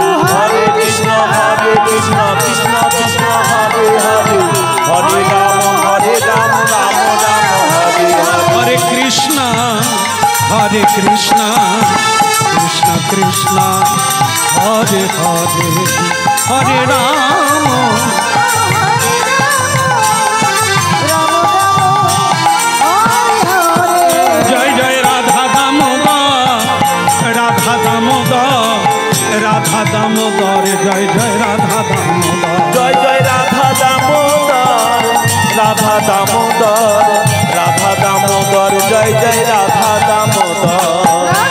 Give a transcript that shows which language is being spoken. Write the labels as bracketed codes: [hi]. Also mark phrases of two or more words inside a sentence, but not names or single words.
[sa] Hare Krishna, Krishna Krishna, Hare Hare, Hare Rama, Rama Rama, Hare Hare. Hare Krishna, Krishna Krishna, Hare Hare, Hare Rama. [bn] জয় জয় রাধা দামোদর, রাধা দামোদর, রাধা দামোদর, জয় জয় রাধা দামোদর। জয় জয় রাধা দামোদর, রাধা দামোদর, রাধা দামোদর, জয় জয় রাধা দামোদর।